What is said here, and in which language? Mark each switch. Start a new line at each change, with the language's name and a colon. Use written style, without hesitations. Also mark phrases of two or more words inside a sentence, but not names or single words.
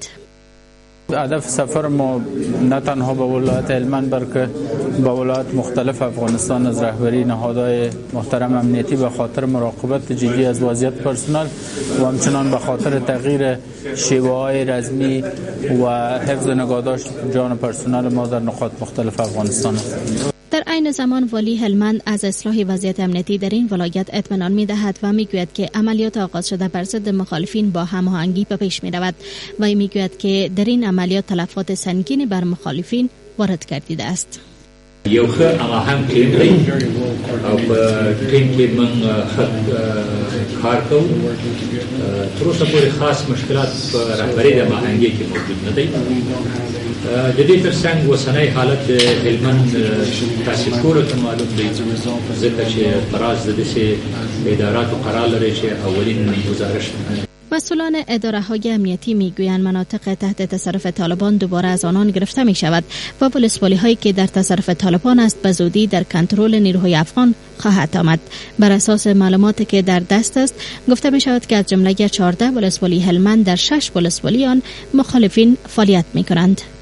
Persian: هدف سفر ما نه تنها به ولایت هلمند بلکه به ولایات مختلف افغانستان از رهبری نهادهای محترم امنیتی به خاطر مراقبت جدی از وضعیت پرسنل و همچنان به خاطر تغییر شیوه‌های رزمی و حفظ نگهداشت جان پرسنل ما در نقاط مختلف افغانستان است. در عین زمان والی هلمند از اصلاح وضعیت امنیتی در این ولایت اطمینان می‌دهد و می‌گوید که عملیات آغاز شده بر ضد مخالفین با هماهنگی به پیش می‌رود و می‌گوید که در این عملیات تلفات سنگینی بر مخالفین وارد گردیده است.
Pashto: یو ښه هماهنګ ټیم دی او په ټیم کې موږ کار کوو. تر اوسه پورې خاص مشکلات په رهبرۍ د هماهنګۍ کې موجود نه دی. د دې ترڅنګ اوسنی حالت د هلمند تاسې ټولو ته معلوم دی، ځکه چې فراز د داسې اداراتو قرار لري چې اولین گزارش
Persian: مسئولان اداره‌های امنیتی میگویند مناطق تحت تصرف طالبان دوباره از آنان گرفته می شود و ولسوالی‌هایی که در تصرف طالبان است به زودی در کنترل نیروهای افغان خواهد آمد. بر اساس معلوماتی که در دست است گفته می شود که از جمله 14 ولسوالی هلمند در 6 ولسوالی آن مخالفین فعالیت می کنند.